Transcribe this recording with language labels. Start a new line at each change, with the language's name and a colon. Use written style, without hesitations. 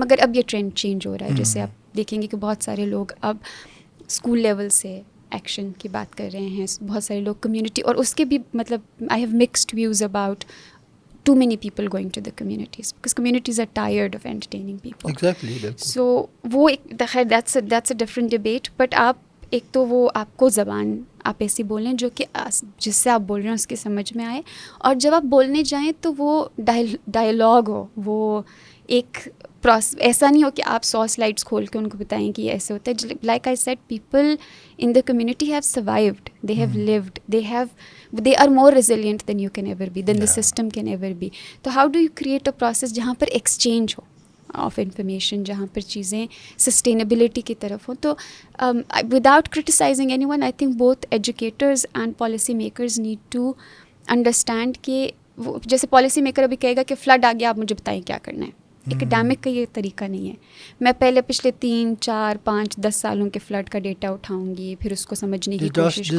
Urdu: مگر اب یہ ٹرینڈ چینج ہو رہا ہے، جیسے آپ دیکھیں گے کہ بہت سارے لوگ اب اسکول لیول سے ایکشن کی بات کر رہے ہیں، بہت سارے لوگ کمیونٹی، اور اس کے بھی مطلب
English: I have mixed views about too many people going to the communities because communities are tired of entertaining people. Exactly. So
Urdu: وہ ایک
English: that's a different debate.
Urdu: But آپ ایک تو وہ آپ کو زبان آپ ایسی بولیں جو کہ جس سے آپ بول رہے ہیں اس کی سمجھ میں آئے، اور جب آپ بولنے جائیں تو وہ ڈائلاگ ہو، وہ ایک ایسا نہیں ہو کہ آپ 100 سلائڈس کھول کے ان کو بتائیں کہ یہ ایسے ہوتا ہے.
English: Like I said, people in the community have survived, they have lived, they are more resilient than you can ever be, than the system can ever be. So how do you create a process
Urdu: جہاں پر
English: exchange ہو of information,
Urdu: جہاں پر چیزیں
English: sustainability
Urdu: کی طرف ہوں. تو
English: without criticizing anyone, I think both educators and policy makers need to understand
Urdu: کہ جیسے policy maker ابھی کہے گا کہ فلڈ آ گیا، آپ مجھے بتائیں کیا کرنا ہے. اکیڈیمک کا یہ طریقہ نہیں ہے. میں پہلے پچھلے 3, 4, 5, 10 سالوں کے فلڈ کا ڈیٹا اٹھاؤں گی, پھر اس کو سمجھنے کی کوشش کروں